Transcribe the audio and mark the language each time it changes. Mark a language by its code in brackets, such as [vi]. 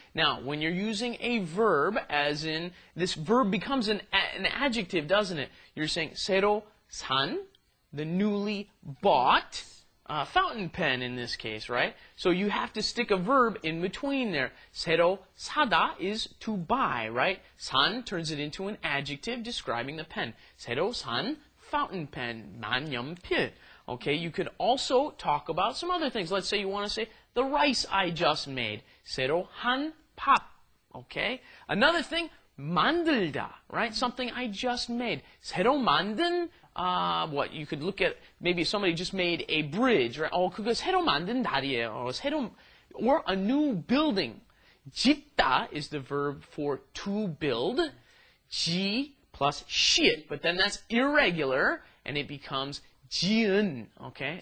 [en] Now, when you're using a verb, as in, this verb becomes an adjective, doesn't it? You're saying [ko] 새로 산, [en] the newly bought, fountain pen in this case, right? So you have to stick a verb in between there. [ko] 새로 사다 [en] is to buy, right? 산 turns it into an adjective describing the pen. [ko] 새로 산 [en] fountain pen, [ko] 만년필. [en] Okay, you could also talk about some other things. Let's say you want to say the rice I just made. [ko] 새로 한 밥. Okay? [en] Another thing, 만들다, right? Something I just made. [ko] 새로 만든, [en] you could look at, maybe somebody just made a bridge, right? [ko] 그거 새로 만든 다리예요. [en] Or a new building. 짓다 is the verb for to build. Plus shit, but then that's irregular, and it becomes 지은, okay?